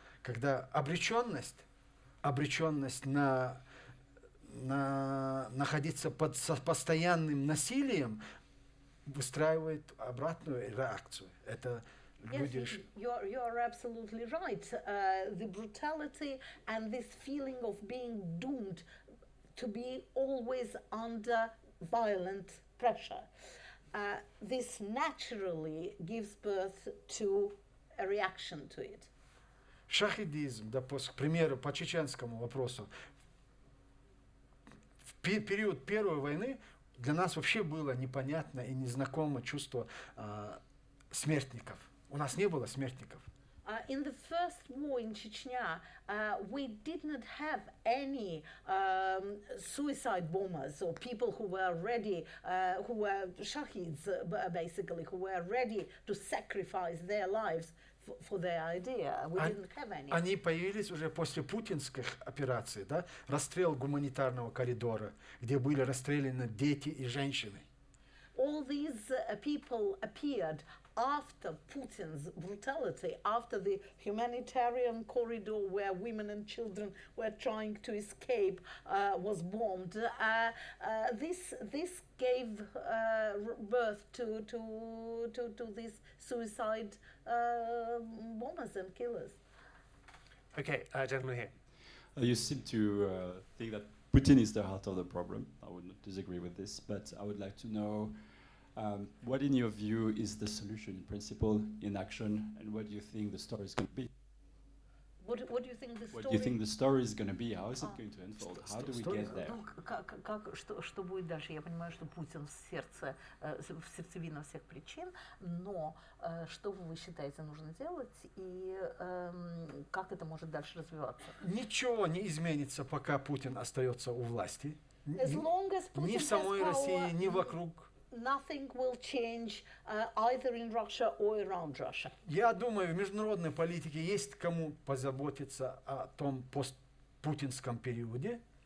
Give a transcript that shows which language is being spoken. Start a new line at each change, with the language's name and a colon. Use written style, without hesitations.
Russian: Когда обреченность на находиться под постоянным насилием выстраивает обратную реакцию. Это люди...
English: Yes, you're absolutely right. The brutality and this feeling of being doomed to be always under violent pressure. This naturally gives birth to a reaction to it.
Russian: Шахидизм, да, к примеру, по чеченскому вопросу. В период Первой войны для нас вообще было непонятно и незнакомо чувство смертников. У нас не было смертников.
English: In the first war in Chechnya, we did not have any suicide bombers or people who were ready, who were shahids, basically, who were ready to sacrifice their lives for their idea. We didn't have any.
Russian: Они появились уже после путинских операций, да? Расстрел гуманитарного коридора, где были расстреляны дети и женщины.
English: All these people appeared after Putin's brutality, after the humanitarian corridor where women and children were trying to escape was bombed. This gave birth to these suicide bombers and killers. Okay, gentleman here. You seem to think that Putin is the heart of the problem. I would not disagree with this, but I would like to know what, in your view, is the solution in principle, in action, and what do you think the story is going to be? What do you think the story? What do you think the story is going to be? How is it going to unfold? How do we get there?
Russian: Что будет дальше? Я понимаю, что Путин в сердцевина всех причин, но что вы считаете нужно делать и как это может дальше развиваться? Ничего не изменится, пока Путин остается у власти.
English: As long as Putin
Russian: ни в самой России, ни вокруг.
English: Nothing will change either in Russia or around Russia.
Russian: Я думаю, в международной политике есть кому позаботиться о том постпутинском периоде.